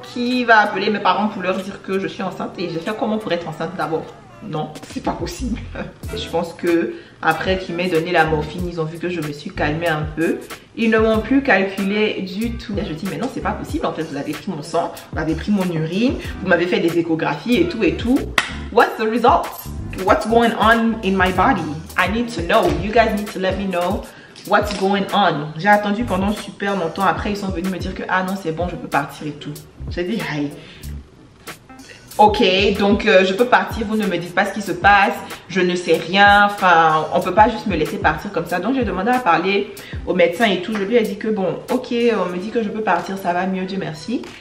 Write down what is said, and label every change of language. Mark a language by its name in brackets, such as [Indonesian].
[French] Qui va appeler mes parents pour leur dire que je suis enceinte? Et j'ai fait comment pour être enceinte d'abord? Non, c'est pas possible. Je pense que après qu'ils m'aient donné la morphine, ils ont vu que je me suis calmée un peu. Ils ne m'ont plus calculé du tout. Et je dis mais non, c'est pas possible. En fait, vous avez pris mon sang, vous avez pris mon urine, vous m'avez fait des échographies et tout et tout. [English] What's the result? What's going on in my body? I need to know. You guys need to let me know what's going on. [French] J'ai attendu pendant super longtemps. Après, ils sont venus me dire que ah non, c'est bon, je peux partir et tout. J'ai dit hey. Ok, donc je peux partir, vous ne me dites pas ce qui se passe, je ne sais rien, enfin, on peut pas juste me laisser partir comme ça. Donc j'ai demandé à parler au médecin et tout, je lui ai dit que bon, ok, on me dit que je peux partir, ça va mieux, Dieu merci.